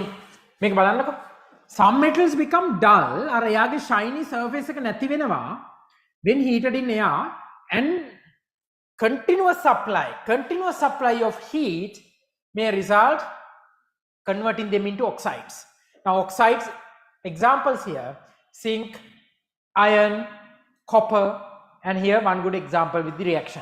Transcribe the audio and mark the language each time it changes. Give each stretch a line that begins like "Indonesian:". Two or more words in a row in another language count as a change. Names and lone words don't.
Sinhala: මේක බලන්නකෝ.
English: Some metals become dull.
Sinhala: අර එයාගේ
English: shiny surface
Sinhala: එක නැති වෙනවා
English: when heated in air and continuous supply of heat may result converting them into oxides. Now oxides, examples here: zinc, iron, copper, and here one good example with the reaction.